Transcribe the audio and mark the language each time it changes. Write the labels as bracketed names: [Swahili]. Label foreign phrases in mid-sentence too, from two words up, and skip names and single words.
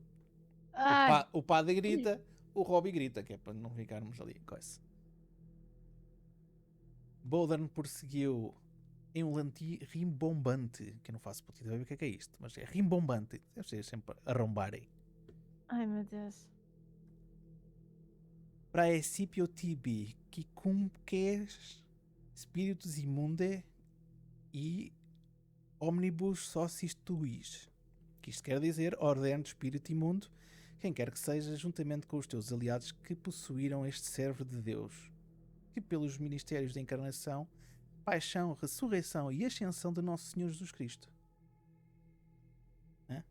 [Portuguese] Ai, O padre grita, o Robbie grita, que é para não ficarmos ali. Coisa. Bowden prosseguiu em um lanti rimbombante, que eu não faço puta ideia do que é isto, mas é rimbombante. Deve ser sempre arrombarem. ai meu Deus. [Latin] Praecipio tibi, quicumques spiritus imunde e omnibus socis tuis. [Portuguese] Que isto quer dizer, ordem do espírito imundo, quem quer que seja, juntamente com os teus aliados que possuíram este servo de Deus, que pelos ministérios da encarnação, paixão, ressurreição e ascensão de nosso Senhor Jesus Cristo. Hã?